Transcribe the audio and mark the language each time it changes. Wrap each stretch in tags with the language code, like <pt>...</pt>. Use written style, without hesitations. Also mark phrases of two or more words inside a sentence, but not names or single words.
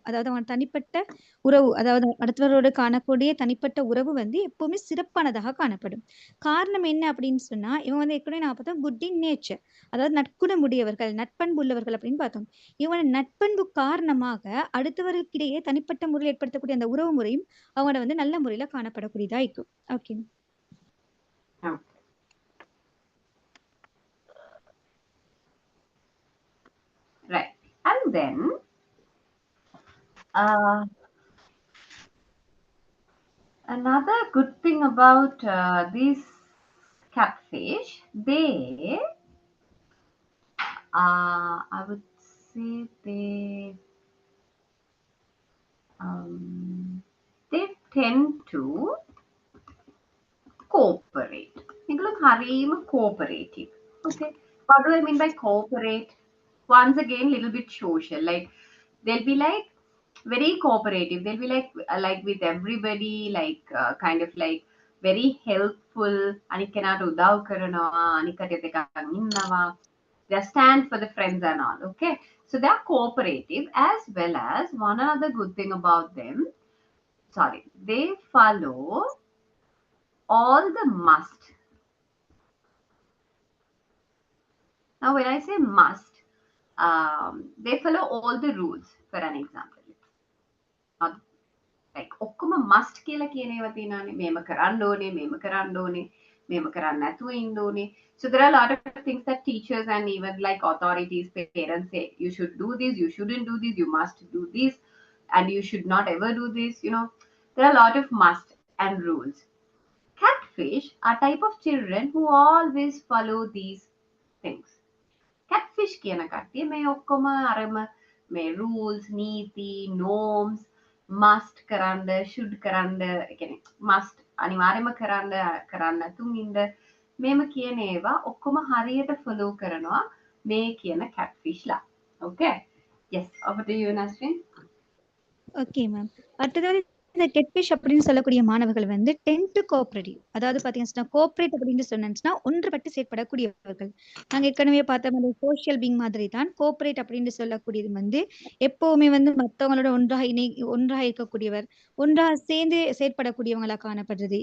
<ta>அதாவது அவங்க தனிப்பட்ட உறவு, அதாவது அடுத்தவரோட காணக்கூடிய தனிப்பட்ட உறவு வந்து எப்பவுமே சிறப்பானதாக காணப்படும். காரணம் என்ன அப்படின்னு சொன்னா இவங்க வந்து ஏற்கனவே நான் பார்த்தோம்</ta> <en>good in nature,</en> <ta>அதாவது நற்குணமுடையவர்கள், நட்பண்பு உள்ளவர்கள் அப்படின்னு பார்த்தோம். இவங்க நட்பண்பு காரணமாக அடுத்தவர்களுக்கிடையே தனிப்பட்ட முறையில் ஏற்படுத்தக்கூடிய அந்த உறவு முறையும் அவங்களோட வந்து நல்ல முறையில காணப்படக்கூடியதா இருக்கும். ஓகே.</ta> <en>Okay. Right. And then another good thing about these catfish, they I would say they tend to cooperate.</en> <si>මේගොල්ලෝ හරීම cooperative. Okay.</si> <en>What do I mean by cooperate? Once again, little bit social. Like they'll be like very cooperative. They'll be like with everybody, like kind of like very helpful.</en> <si>අනික් කෙනාට උදව් කරනවා, අනික් කටට එකක් ඉන්නවා.</si> <en>They stand for the friends and all. Okay. So they are cooperative, as well as one other good thing about them. Sorry, they follow all the must. Now, when I say must, they follow all the rules. For an example, not like</en> <si>ඔක්කොම must කියලා කියන ඒවා තියෙනවානේ. මේම කරන්න ඕනේ, මේම කරන්න ඕනේ, මේම කරන්න නැතුව ඉන්න ඕනේ.</si> <en>So there are a lot of things that teachers and even like authorities, parents say, you should do this, you shouldn't do this, you must do this, and you should not ever do this. There are a lot of must and rules. Catfish are type of children who always follow these things.</en> <si>Catfish කියන කට්ටිය මේ ඔක්කොම අරම මේ rules, නීති, norms, must කරන්න, should කරන්න, ඒ කියන්නේ must අනිවාර්යයෙන්ම කරන්න නැතුන් ඉන්න, මේම කියන ඒවා ඔක්කොම හරියට follow කරනවා මේ කියන catfish ලා.</si> <en>Okay? Yes, over to you, Nasreen. okay ma'am.</en> <ta>அடுத்தது இந்த கெட்ஃபிஷ் அப்படின்னு சொல்லக்கூடிய மாணவர்கள் வந்து</ta> <en>tend to cooperative,</en> <ta>அதாவது பாத்தீங்கன்னா கோஆபரேட் அப்படின்னு சொன்னா ஒன்றுபட்டு செயற்படக்கூடியவர்கள். நாங்க ஏற்கனவே பார்த்த மாதிரி</ta> <en>social being</en> <ta>மாதிரி தான் கோஆபரேட் அப்படின்னு சொல்லக்கூடியது வந்து எப்பவுமே வந்து மற்றவங்களோட ஒன்றாக இருக்கக்கூடியவர், ஒன்றாக சேர்ந்து செயற்படக்கூடியவங்களா காணப்படுறது.</ta>